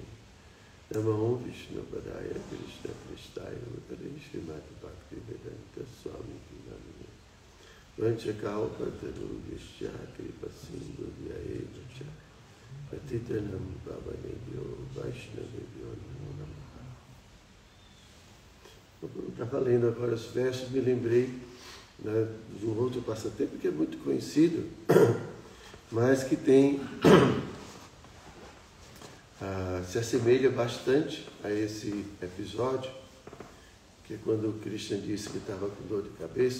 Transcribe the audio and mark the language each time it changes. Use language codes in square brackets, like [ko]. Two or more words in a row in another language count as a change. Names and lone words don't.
[sa] Namo Vishnu Padaya Krishna Prestaya Bhutale Shrimata Bhakti Vedanta Swami Kirtinami. Vanchakalpa Tarubhishya Kripa Sindhu Vyaeva Cha Patitanam Pavanebhyo Vaishnavebhyo Namo Namaha. [pt] Eu estava lendo agora os versos, me lembrei de um outro passatempo que é muito conhecido, mas que tem se assemelha bastante a esse episódio, que é quando o Krishna disse que estava com dor de cabeça.